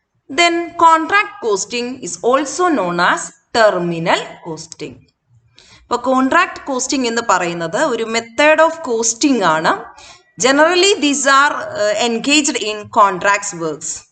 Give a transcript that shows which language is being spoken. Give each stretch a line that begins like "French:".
English: Then contract costing is also known as terminal costing.
Malayalam: ഇപ്പോൾ contract costing എന്ന് പറയുന്നത് ഒരു മെത്തേഡ് ഓഫ് കോസ്റ്റിംഗ് ആണ്.
English: Generally, these are engaged in contracts works.